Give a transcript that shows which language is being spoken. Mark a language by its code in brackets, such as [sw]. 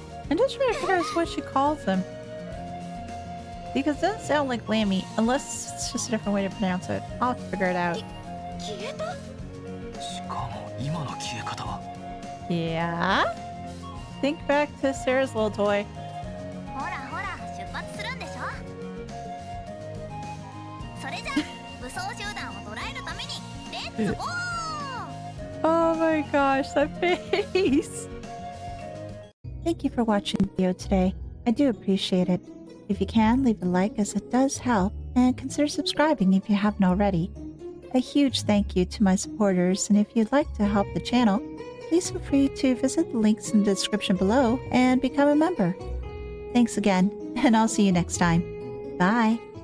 [en] I'm just trying to figure out what she calls them. Because it doesn't sound like Lammy, unless it's just a different way to pronounce it. I'll have to figure it out. [ja] 消えた？しかも今の消え方は。 [en] Yeah? Think back to Sarah's little toy. [ja] ほらほら出発するんでしょ。それじゃあ武装集団を捉えるためにレッツゴー。 [en] Oh my gosh, that face! Thank you for watching the video today. I do appreciate it. If you can, leave a like as it does help, and consider subscribing if you haven't already. A huge thank you to my supporters, and if you'd like to help the channel, please feel free to visit the links in the description below and become a member. Thanks again, and I'll see you next time. Bye!